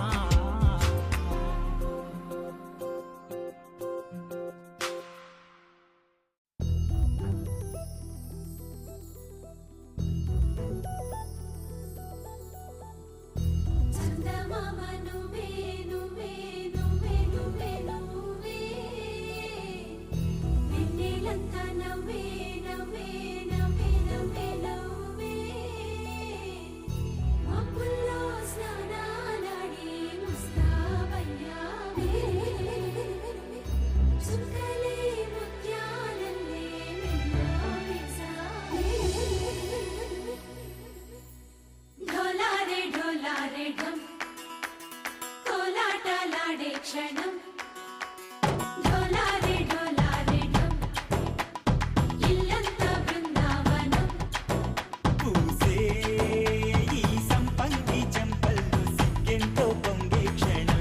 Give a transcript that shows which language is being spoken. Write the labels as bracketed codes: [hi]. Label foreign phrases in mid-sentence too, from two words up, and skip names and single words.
[te] చందమామ నువ్వే నువ్వే నువ్వే నువ్వే నువ్వే వెన్నెలంతా నవ్వే నవ్వే నవ్వే నవ్వే నవ్వే మబ్బుల్లో స్నానాలాడి ముస్తాబయ్యావే చుక్కలే ముత్యాలల్లే మెల్లావేశావే [hi] ढोलारे ढोलारे ढम [te] కోలాటలాడే క్షణం [hi] ढोलारे ढोलारे ढम [te] ఇల్లంత బృందావనం పూసే ఈ సంపంగి చెంపల్లో సిగ్గెంతో పొంగే క్షణం